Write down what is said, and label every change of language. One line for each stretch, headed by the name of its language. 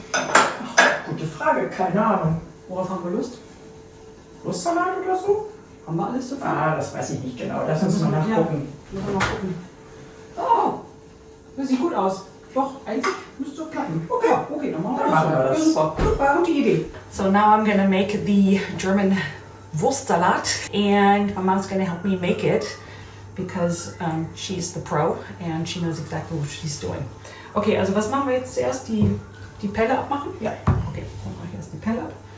German: Ach, gute Frage, keine Ahnung. Worauf haben wir Lust? Wurstsalat oder so? Haben wir alles so viel? Das weiß ich nicht genau. Lass uns mal nachgucken. Ja, müssen wir mal gucken. Oh, das sieht gut aus. Doch, eigentlich müsste es klappen. Okay, dann machen wir das. Super, gute Idee.
English: So now I'm gonna make the German Wurstsalat, and my mom's gonna help me make it because she's the pro and she knows exactly what she's doing.
German: Okay, also was machen wir jetzt zuerst? Die Pelle abmachen? Ja. Okay, dann mache ich erst die Pelle ab.